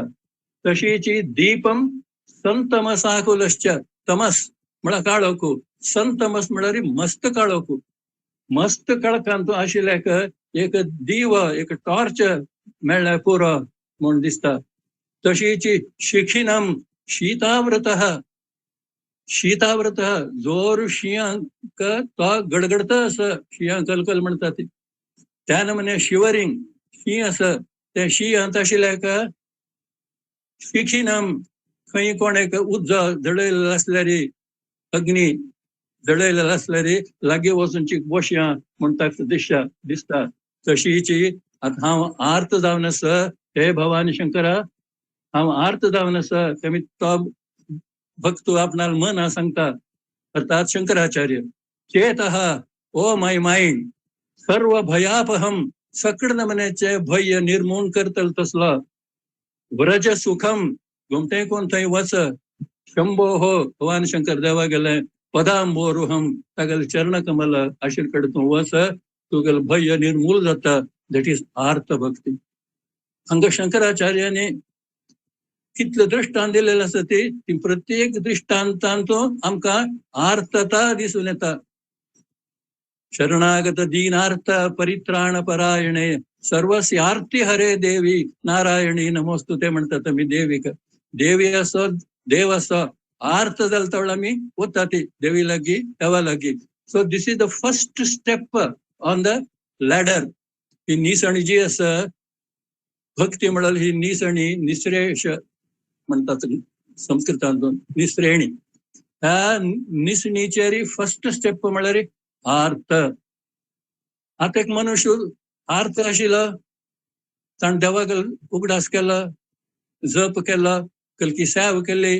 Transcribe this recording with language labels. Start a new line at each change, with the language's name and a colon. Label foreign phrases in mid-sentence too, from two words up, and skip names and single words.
Konkani: तशीची
Sanskrit: दीपम संतमसाकुलश्च
Konkani: तमस म्हळ्यार काळोखू संतमस म्हळ्यार मस्त काळोखू मस्त काळखांत आशिल्ल्याक एक दिव एक टॉर्च मेळ्ळ्या पुरो म्हण दिसता. तशीची शिखिनम शीताव्रत शीताव्रत जोर शियांक तो गडगडता असं शियां कलकल म्हणतात त्या नमुने शिवरिंग शी असं ते शियांत आशिल्ल्याक शिखिनम खंय कोण एक उज्ज जळयलेलो आसल्यार अग्नी जळयलेलो आसल्यार लागी वचूनची बसया म्हणटा दिसता. तशीची आता हांव आर्त जावन आसा हे भवानी शंकरा हांव आर्त जावन आसा तेमी तो भक्त आपणाल मना सांगता अर्थात शंकराचार्य चेतः
English: O my mind
Sanskrit: सर्व भयापहम
Konkani: सकड नमन्याचे भय निर्मूल करतल तसलो
Sanskrit: व्रज सुखम
Konkani: घुमते कोण थंय वच शंभो हो भवान शंकर देवा गेले पदांबोरुहम तागेल चरण कमल आशीर कड तूं वच तुगेल भय निर्मूल जाता.
English: that is
Konkani: आर्त भक्ती. हांगा शंकराचार्याने कितले दृष्टांत दिलेले आसा ती प्रत्येक दृष्टांतांतून आमकां आर्तता दिसून येता.
Sanskrit: शरणागत दीनार्थ परित्राण परायणे सर्वस्य आर्ती हरे देवी नारायणी नमोस्तुते
Konkani: म्हणतात आमी देवीक. देवी असो देव असो आर्त जाल तवळ आमी वता ती देवी लागी देवा लागी.
English: So this is the first step on the ladder.
Konkani: ही निसणी जी आसा भक्ती म्हळ्यार ही निसणी निश्रेष म्हणतात संस्कृतांतून निसरेणी. ह्या निसणीचेर
English: first step
Konkani: म्हळ्यार आर्त. आता एक मनुष्य आर्त आशिल्लो ताणें देवाक उगडास केला जप केला कलकी सेवा केली